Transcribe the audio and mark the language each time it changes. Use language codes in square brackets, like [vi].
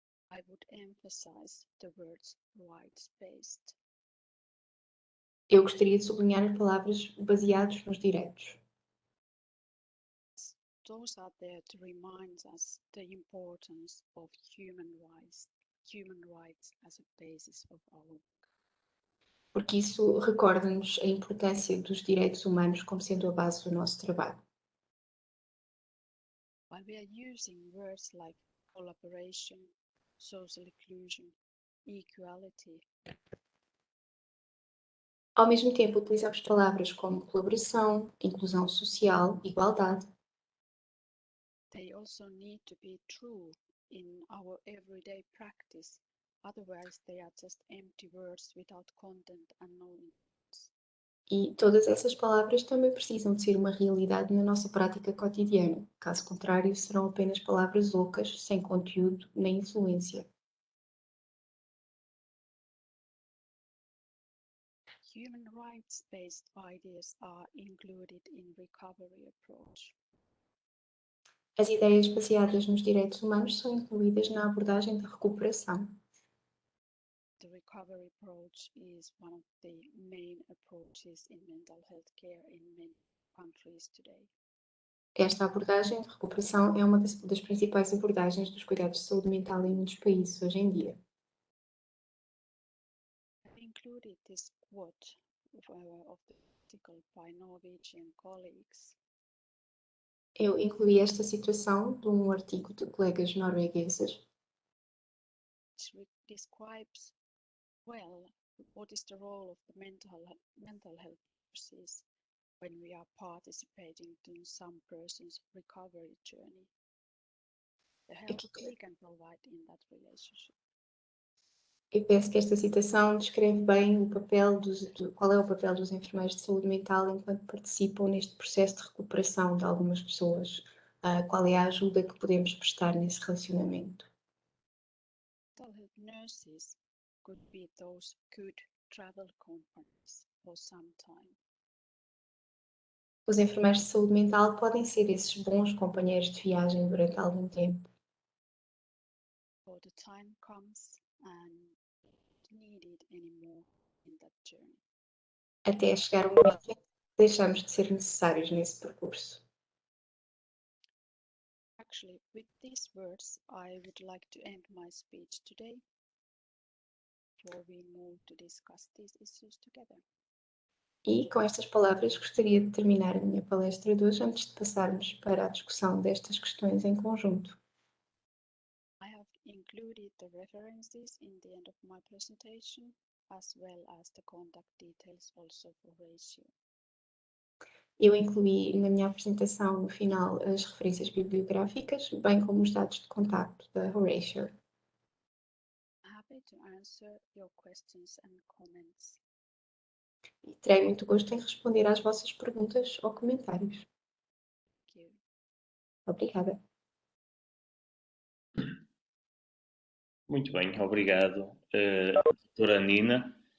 [en] I would emphasize the words rights-based. [pt] eu gostaria de sublinhar as palavras baseados nos direitos. [en] Those are there to remind us the importance of human rights as a basis of our work. [pt] Porque isso recorda-nos a importância dos direitos humanos como sendo a base do nosso trabalho. [en] While we are using words like collaboration, social inclusion, equality, [pt] Ao mesmo tempo, utilizamos palavras como colaboração, inclusão social, igualdade. [en] they also need to be true in our everyday practice. Otherwise, they are just empty words without content and no influence. [pt] E todas essas palavras também precisam de ser uma realidade na nossa prática cotidiana. Caso contrário, serão apenas palavras ocas, sem conteúdo nem influência. [en] human rights-based ideas are included in recovery approach? [pt] As ideias baseadas nos direitos humanos são incluídas na abordagem de recuperação. [en] The recovery approach is one of the main approaches in mental health care in many countries today. [pt] Esta abordagem de recuperação é uma das principais abordagens dos cuidados de saúde mental em muitos países hoje em dia. [en] I included this quote of the article by Norwegian colleagues. [pt] Eu incluí esta situação de um artigo de colegas noruegueses [en] Which describes well what is the role of the mental health services when we are participating in some person's recovery journey. The help we can provide in that relationship. [pt] e penso que esta citação descreve bem qual é o papel dos enfermeiros de saúde mental enquanto participam neste processo de recuperação de algumas pessoas. Qual é a ajuda que podemos prestar nesse relacionamento? [en] Mental health nurses could be those good travel companions for some time. [pt] Os enfermeiros de saúde mental podem ser esses bons companheiros de viagem durante algum tempo. [en] Before the time comes and needed anymore in that journey. [pt] Até chegar o momento em que deixamos de ser necessários nesse percurso. [en] Actually, with these words, I would like to end my speech today before we move to discuss these issues together. [pt] E com estas palavras gostaria de terminar a minha palestra de hoje antes de passarmos para a discussão destas questões em conjunto. [en] I have included the references in the end of my presentation, as well as the contact details also for Horatio. [pt] Eu incluí na minha apresentação no final as referências bibliográficas, bem como os dados de contacto da Horatio. [en] I'm happy to answer your questions and comments. [pt] E terei muito gosto em responder às vossas perguntas ou comentários. [en] Thank you. [pt] Obrigada. Muito bem, obrigado, doutora Nina.